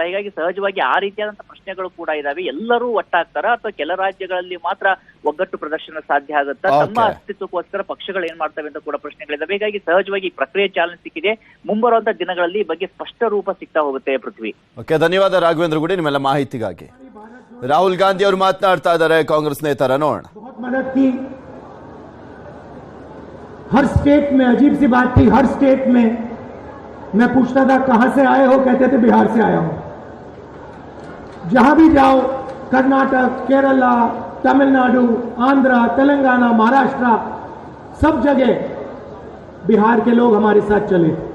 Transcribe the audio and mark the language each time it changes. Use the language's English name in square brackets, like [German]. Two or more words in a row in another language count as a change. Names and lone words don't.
[Kannada] ಹೀಗಾಗಿ ಸಹಜವಾಗಿ ಆ ರೀತಿಯಾದಂತಹ ಪ್ರಶ್ನೆಗಳು ಕೂಡ ಇದಾವೆ. ಎಲ್ಲರೂ ಒಟ್ಟಾಗ್ತಾರ ಅಥವಾ ಕೆಲ ರಾಜ್ಯಗಳಲ್ಲಿ ಮಾತ್ರ ಒಗ್ಗಟ್ಟು ಪ್ರದರ್ಶನ ಸಾಧ್ಯ ಆಗುತ್ತಾ, ತಮ್ಮ ಅಸ್ತಿತ್ವಕ್ಕೋಸ್ಕರ ಪಕ್ಷಗಳು ಏನ್ ಮಾಡ್ತವೆ ಅಂತ ಕೂಡ ಪ್ರಶ್ನೆಗಳಿದಾವೆ. ಹೀಗಾಗಿ ಸಹಜವಾಗಿ ಪ್ರಕ್ರಿಯೆ ಚಾಲನೆ ಸಿಕ್ಕಿದೆ. ಮುಂಬರುವಂತ ದಿನಗಳಲ್ಲಿ ಈ ಬಗ್ಗೆ ಸ್ಪಷ್ಟ ರೂಪ ಸಿಗ್ತಾ ಹೋಗುತ್ತೆ. ಪೃಥ್ವಿ, ಓಕೆ, ಧನ್ಯವಾದ ರಾಘವೇಂದ್ರ ಗುಡಿ ನಿಮ್ಮೆಲ್ಲ ಮಾಹಿತಿಗಾಗಿ. ರಾಹುಲ್ ಗಾಂಧಿ ಅವರು ಮಾತನಾಡ್ತಾ ಇದ್ದಾರೆ, ಕಾಂಗ್ರೆಸ್ ನೇತರ ನೋಡೋಣ. [Hindi] हर स्टेट में अजीब सी बात थी, हर स्टेट में मैं पूछता था कहां से आए हो, कहते थे बिहार से आया हूं. जहां भी जाओ, कर्नाटक, केरला, तमिलनाडु, आंध्र, तेलंगाना, महाराष्ट्र, सब जगह बिहार के लोग हमारे साथ चले.